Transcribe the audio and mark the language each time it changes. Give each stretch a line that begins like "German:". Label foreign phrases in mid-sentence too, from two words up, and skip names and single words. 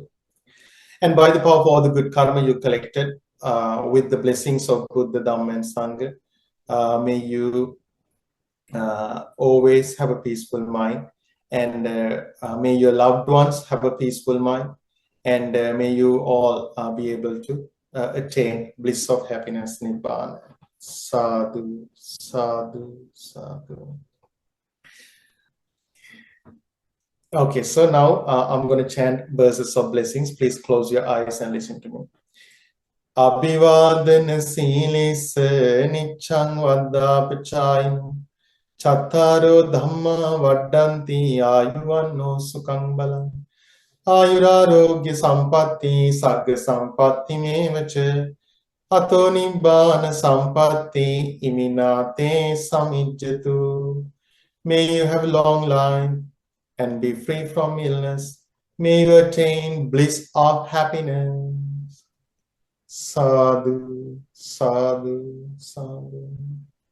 English: And by the power of all the good karma you collected with the blessings of Buddha, Dhamma, and Sangha, may you always have a peaceful mind, and may your loved ones have a peaceful mind, and may you all be able to attain bliss of happiness,
Pali: Nibbana. Sadhu, sadhu, sadhu.
English: Okay, so now I'm going to chant verses of blessings. Please close your eyes and listen to me.
Pali: Abhivadana silis nichang vaddapachayam Chattaro dhamma vaddanti ayuvanno sukhang balam Ayurarogya sampatti sagga sampatti mevacha Ato nibbana sampatti iminate samijjatu.
English: May you have long life and be free from illness. May you attain bliss of happiness.
Pali: Sadhu, sadhu, sadhu.